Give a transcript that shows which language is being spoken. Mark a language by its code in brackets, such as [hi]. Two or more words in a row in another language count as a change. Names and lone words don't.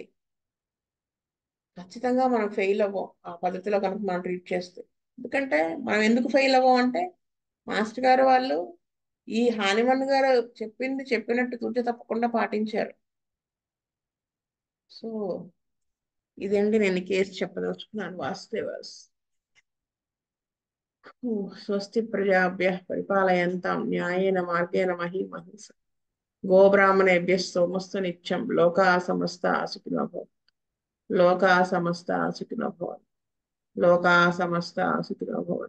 [te] ఖచ్చితంగా మనం ఫెయిల్ అవ్వం ఆ పద్ధతిలో కనుక మనం ట్రీట్ చేస్తే. ఎందుకంటే మనం ఎందుకు ఫెయిల్ అవ్వం అంటే మాస్టర్ గారు వాళ్ళు ఈ హానిమన్ గారు చెప్పింది చెప్పినట్టు తూచ తప్పకుండా పాటించారు. సో ఇదండి నేను కేసు చెప్పదలుచుకున్నాను. వాసుదేవాస్. [sa] స్వస్తి ప్రజాభ్యః పరిపాలయంతాం న్యాయేన మార్గేణ మహీమహీస గోబ్రాహ్మణేభ్యः సోమస్తు నిత్యం లోకాः సమస్తాः సుఖినో భవంతు. లోకాः సమస్తాः సుఖినో భవంతు. లోకాः సమస్తాः సుఖినో భవంతు.